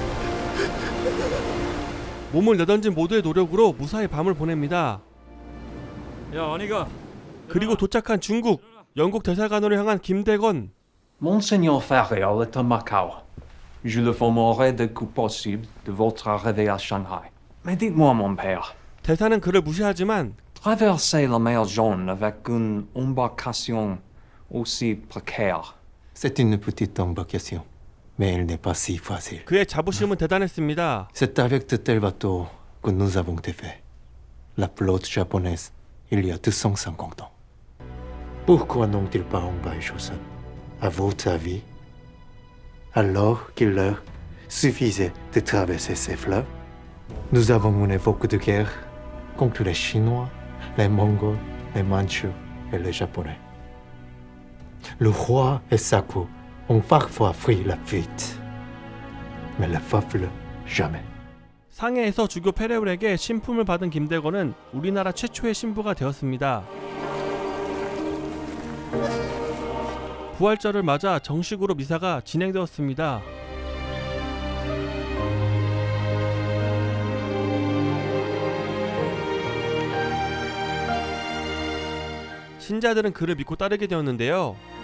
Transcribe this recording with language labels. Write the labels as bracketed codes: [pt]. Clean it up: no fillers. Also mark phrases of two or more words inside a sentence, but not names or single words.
[ko] 몸을 내던진 모두의 노력으로 무사히 밤을 보냅니다. 야 아니가. 그리고 도착한 중국, 영국 대사관으로 향한 김대건. [fr] Monseigneur Farrell est à Macao. Je le formerai dès que possible de votre arrivée à Shanghai. Mais dites-moi, mon père. [ko] 대사는 그를 무시하지만 [fr] Traverser la mer Jaune avec une embarcation aussi précaire. C'est une petite embarcation, mais elle n'est pas si facile. [ko] 그의 자부심은 대단했습니다. [fr] C'est avec de tels bateaux que nous avons été faits. La flotte japonaise, il y a 250 ans. Pourquoi n'ont-ils pas envahi Joseon? À votre avis? Alors qu'il leur suffisait de traverser ces fleuves. Nous avons mené beaucoup de guerres contre les Chinois, les Mongols, les Mandchous et les Japonais. Le roi et sa cour ont parfois pris la fuite, mais le peuple jamais. [ko] 상해에서 주교 페레울에게 신품을 받은 김대건은 우리나라 최초의 신부가 되었습니다. 부활절을 맞아 정식으로 미사가 진행되었습니다. 신자들은 그를 믿고 따르게 되었는데요.